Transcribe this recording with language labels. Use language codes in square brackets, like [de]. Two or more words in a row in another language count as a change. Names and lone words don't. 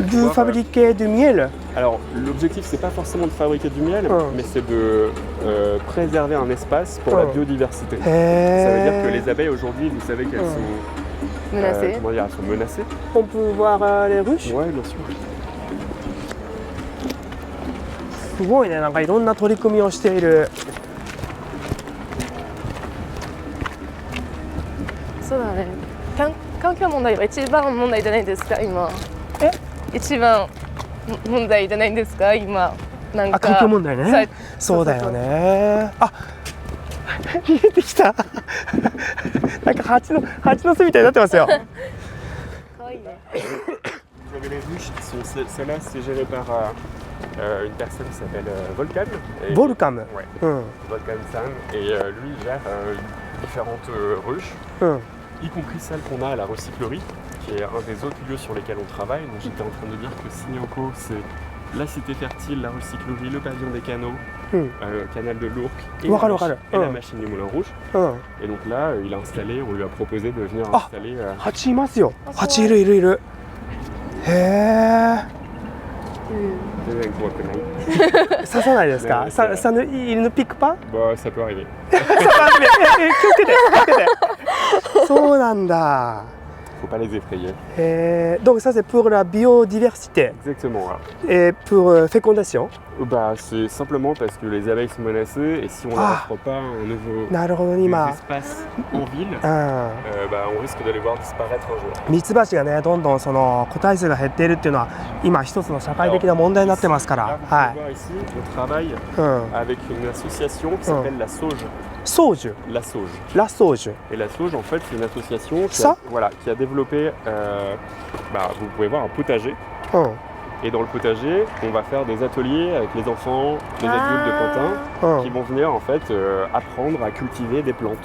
[fr] de fabriquer du miel. Alors l'objectif, c'est pas forcément de fabriquer du miel, mais c'est de préserver un espace pour la biodiversité. Ça veut dire que les abeilles aujourd'hui, vous savez qu'elles sont menacées. Elles sont menacées. On peut voir les ruches? Oui, bien sûr. [ja] すごいね、なんかいろんな取り組みをしている。そうだね。環境問題は一番問題じゃないですか今。一番問題じゃないんですか今。なんか。環境問題ね。そうだよね。あ、見えてきた。なんか蜂の巣みたいになってますよ。可愛いね。 [fr] Vous avez les ruches qui sont celles-là, c'est géré par une personne qui s'appelle Volcan. Volcan. Ouais. Volcan-san. Et lui il gère différentes ruches, y compris celle qu'on a à la recyclerie, qui est un des autres lieux sur lesquels on travaille. Donc j'étais en train de dire que Signoko, c'est la cité fertile, la recyclerie, le pavillon des canaux, canal de l'Ourcq et la machine du Moulin Rouge. Et donc là, il a installé, on lui a proposé de venir installer. [ja] 蜂いますよ。蜂いる。へえ。刺さないですか？ [fr] il ne pique pas? Bah, ça peut arriver. [ja] 気をつけて。そうなんだ。 [fr] Faut pas les effrayer. Donc ça c'est pour la biodiversité. Exactement. Voilà. Et pour fécondation. Bah, c'est simplement parce que les abeilles sont menacées et si on ne leur offre pas un nouveau espace en ville, on risque de les voir disparaître un jour. [ja] ミツバチがね、どんどんその個体数が減っているっていうのは今一つの社会的な問題になってますから。 [fr] はい。Ici, on travaille avec une association qui s'appelle la Sauge. Sauge. La Sauge. La Sauge. Et la Sauge, en fait, c'est une association qui a développé. Vous pouvez voir un potager. Et dans le potager, on va faire des ateliers avec les enfants, les adultes de Pantin, qui vont venir en fait apprendre à cultiver des plantes.